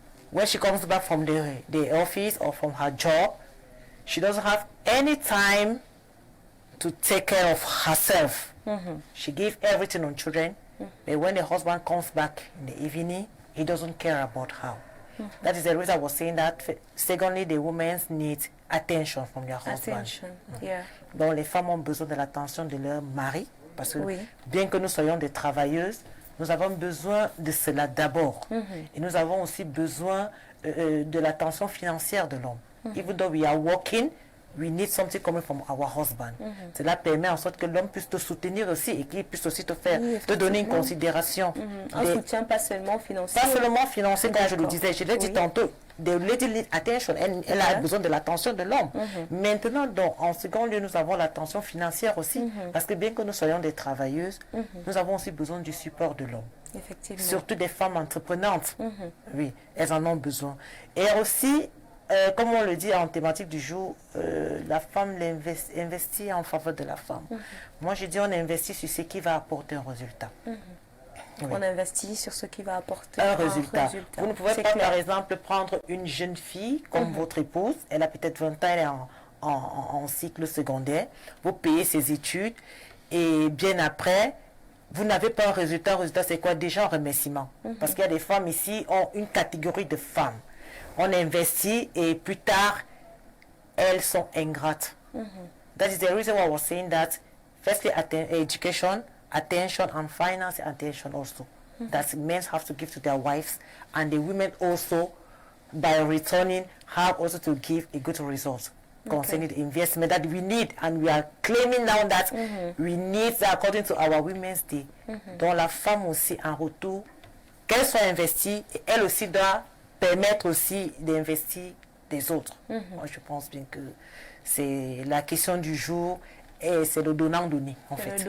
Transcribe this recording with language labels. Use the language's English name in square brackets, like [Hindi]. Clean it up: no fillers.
[English] When she comes back from the office or from her job, she doesn't have any time to take care of herself. She gives everything on children, but when the husband comes back in the evening, he doesn't care about her. That is the reason I was saying that. Secondly, the women need attention from their husband. Attention, yeah. [French] Donc les femmes ont besoin de l'attention de leur mari, parce que bien que nous soyons des travailleuses, nous avons besoin de cela d'abord. Et nous avons aussi besoin de l'attention financière de l'homme. [English] Even though we are working, we need something coming from our husband. [French] Cela permet en sorte que l'homme puisse te soutenir aussi et qu'il puisse aussi te faire, te donner une considération. Un soutien pas seulement financier. Pas seulement financier, comme je le disais. Je l'ai dit tantôt. [English] The lady needs attention. [French] Elle a besoin de l'attention de l'homme. Maintenant, donc, en second lieu, nous avons l'attention financière aussi. Parce que bien que nous soyons des travailleuses, nous avons aussi besoin du support de l'homme. Effectivement. Surtout des femmes entreprenantes. Oui, elles en ont besoin. Et aussi, comme on le dit en thématique du jour, la femme investit en faveur de la femme. Moi, je dis on investit sur ce qui va apporter un résultat. On investit sur ce qui va apporter un résultat. Vous ne pouvez pas, par exemple, prendre une jeune fille comme votre épouse. Elle a peut-être 20 ans, elle est en cycle secondaire. Vous payez ses études et bien après, vous n'avez pas un résultat. Un résultat, c'est quoi? Déjà un remerciement. Parce qu'il y a des femmes ici, ont une catégorie de femmes. On investit et plus tard, elles sont ingrates. [English] That is the reason why I was saying that firstly, education, attention, and finance attention also. That men have to give to their wives, and the women also, by returning, have also to give a good result concerning the investment that we need. And we are claiming now that we need, according to our Women's Day, [French] dont la femme aussi en retour, qu'elle soit investie, et elle aussi doit permettre aussi d'investir des autres. Moi, je pense bien que c'est la question du jour et c'est le donnant-donné, en fait.